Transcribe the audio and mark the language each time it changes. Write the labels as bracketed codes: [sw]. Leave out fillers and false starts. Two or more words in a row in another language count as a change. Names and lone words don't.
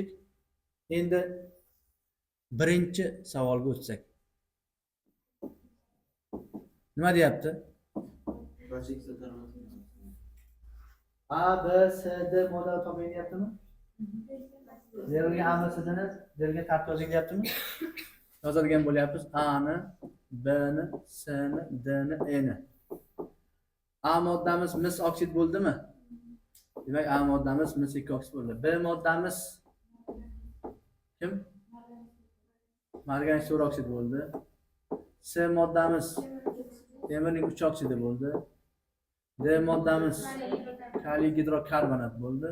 [uz] Endi birinchi savolga o'tsak. Nima deyapti? A, B, C, D model toping deyaptimi? Berilgan A, B, C, D ni berilgan tartib yozing deyaptimi? Yozadigan bo'lyapmiz. A ni, B ni, C ni, D ni, E ni. A moddamiz mis oksid bo'ldimi? Demak, A moddamiz mis 2 oksid bo'ldi. B moddamiz kim? Marganin 4 oksid bo'ldi. C moddamiz temirning 3 oksidi bo'ldi. D moddamiz kaliy gidrokarbonat bo'ldi.